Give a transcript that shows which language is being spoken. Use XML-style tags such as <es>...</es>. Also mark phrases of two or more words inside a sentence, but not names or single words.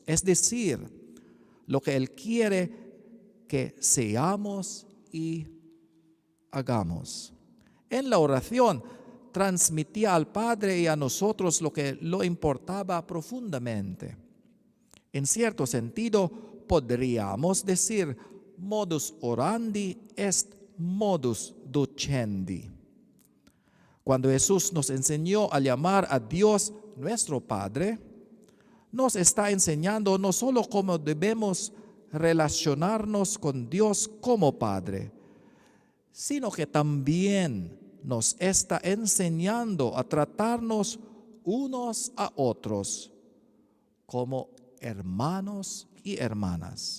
<es>Es decir, lo que Él quiere que seamos y hagamos. En la oración transmitía al Padre y a nosotros lo que lo importaba profundamente. En cierto sentido, podríamos decir,</es> <la>modus orandi est modus docendi.</la> <es>Cuando Jesús nos enseñó a llamar a Dios nuestro Padre, nos está enseñando no solo cómo debemos relacionarnos con Dios como Padre, sino que también nos está enseñando a tratarnos unos a otros como hermanos y hermanas.</es>